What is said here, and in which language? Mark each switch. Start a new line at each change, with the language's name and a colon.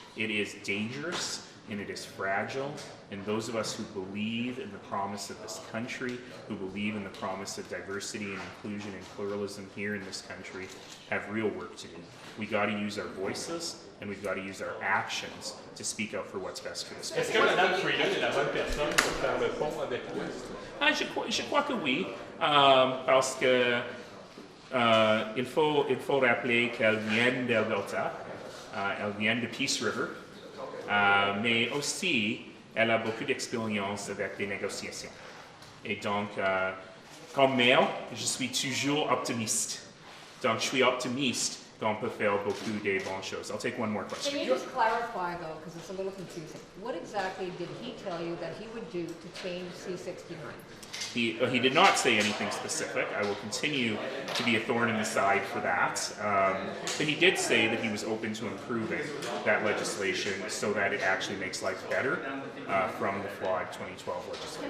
English: It is dangerous and it is fragile, and those of us who believe in the promise of this country, who believe in the promise of diversity and inclusion and pluralism here in this country, have real work to do. We got to use our voices and we've got to use our actions to speak out for what's best for this country.
French: Est-ce que Mme Freeland est la bonne personne pour faire le pont avec l'Ouest? Je crois que oui, parce que il faut rappeler qu'elle vient d'Alberta, elle vient de Peace River, mais aussi elle a beaucoup d'expérience avec des négociations. Et donc, comme maire, je suis toujours optimiste. Donc, je suis optimiste qu'on peut faire beaucoup de bonnes choses.
English: I'll take one more question. Can you just clarify, though, because it's a little confusing. What exactly did he tell you that he would do to change C69? He did not say anything specific. I will continue to be a thorn in the side for that. But he did say that he was open to improving that legislation so that it actually makes life better from the flawed 2012 legislation.